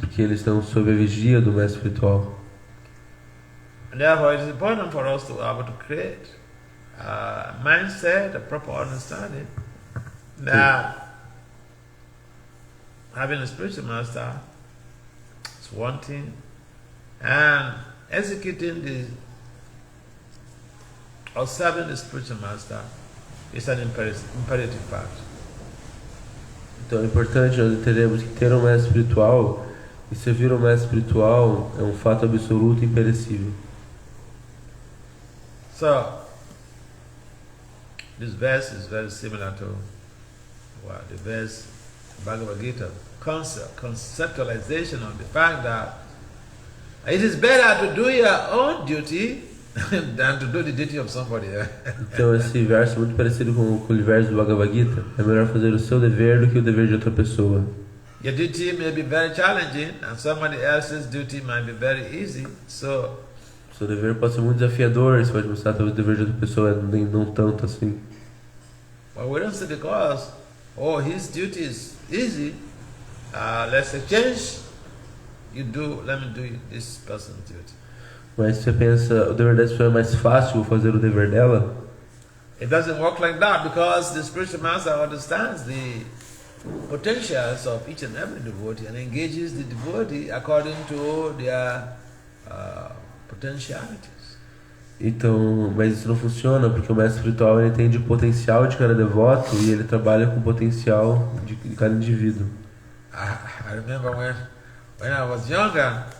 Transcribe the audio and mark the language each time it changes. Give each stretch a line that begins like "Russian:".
Portuguese: Porque eles estão sob a vigia do mestre espiritual.
English: And therefore it is important for us to be able to create a mindset, a proper understanding that having a spiritual master is one thing, and executing or serving the spiritual master is an imperative part.
Portuguese: Então é importante nós entendermos que ter um mestre espiritual e servir o mestre espiritual é um fato absoluto e imperecível.
English: So, this verse is very similar to the verse Bhagavad Gita, conceptualization of the fact that it is better to do your own duty than to do the duty of somebody else.
Portuguese: Então esse verso é muito parecido com o verso do Bhagavad Gita. É melhor fazer o seu dever do que o dever de outra pessoa.
English: Your duty may be very challenging and somebody else's duty might be very easy. So,
Portuguese: O seu dever pode ser muito desafiador, você pode mostrar talvez o dever de outra pessoa não tanto assim.
English: well, we don't say because, his duty is easy, let's exchange, let me do this person's duty.
Portuguese: Mas se você pensa, o dever dessa pessoa é mais fácil, vou fazer o dever dela,
English: It doesn't work like that because the spiritual master understands the potentials of each and every devotee and engages the devotee according to their potentialities.
Portuguese: Então, mas isso não funciona porque o mestre espiritual ele entende o potencial de cada devoto e ele trabalha com o potencial de cada indivíduo.
English: I remember when I was younger,